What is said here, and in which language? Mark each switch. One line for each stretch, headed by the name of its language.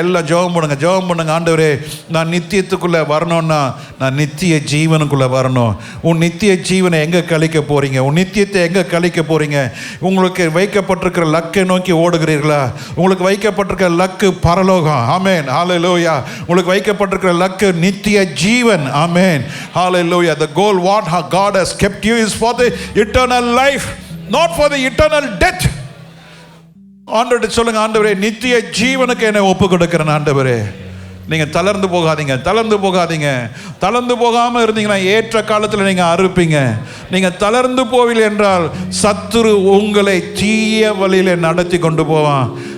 Tamil: எல்லாம் ஜெபம் பண்ணுங்க, ஜெபம் பண்ணுங்க. ஆண்டவரே நான் நித்தியத்துக்குள்ளே வரணும்னா நான் நித்திய ஜீவனுக்குள்ளே வரணும். உன் நித்திய ஜீவனை எங்கே கழிக்க போகிறீங்க? உன் நித்தியத்தை எங்கே கழிக்க போகிறீங்க? உங்களுக்கு வைக்கப்பட்டிருக்கிற லக்கை நோக்கி ஓடுகிறீர்களா? உங்களுக்கு வைக்கப்பட்டிருக்கிற லக்கு பரலோகம். ஆமென். Hallelujah. உங்களுக்கு வைக்கப்பட்டிருக்கிற லக்கு நித்திய ஜீவன். ஆமென். Hallelujah.
English: The goal what God has kept you is for the eternal life, not for the eternal death.
Tamil: ஆண்டவரே சொல்லுங்க, ஆண்டவரே நித்திய ஜீவனுக்கு என்னை ஒப்பு கொடுக்கிறேன். ஆண்டவரே நீங்கள் தளர்ந்து போகாதீங்க, தளர்ந்து போகாதீங்க. தளர்ந்து போகாமல் இருந்தீங்கன்னா ஏற்ற காலத்தில் நீங்கள் அறுப்பீங்க. நீங்கள் தளர்ந்து போவில்லை என்றால் சத்துரு உங்களை தீய வழியில் நடத்தி கொண்டு போவான்.